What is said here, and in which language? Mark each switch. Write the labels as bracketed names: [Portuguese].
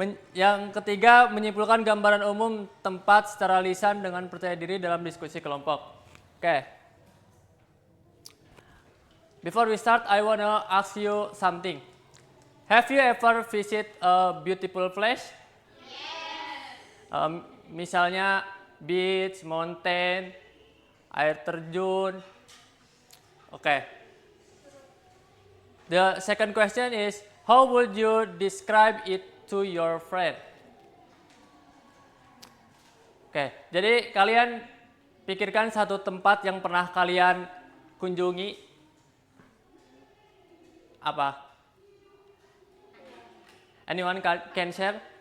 [Indonesian] Yang ketiga, menyimpulkan gambaran umum tempat secara lisan dengan percaya diri dalam diskusi kelompok. Oke. [English] Before we start, I wanna ask you something. Have you ever visit a beautiful place? Yes. [Indonesian] Misalnya beach, mountain, air terjun. Okay. [English] The second question is, how would you describe it to your friend? [Indonesian] Oke, jadi kalian pikirkan satu tempat yang pernah kalian kunjungi. Apa? [English] Anyone can share?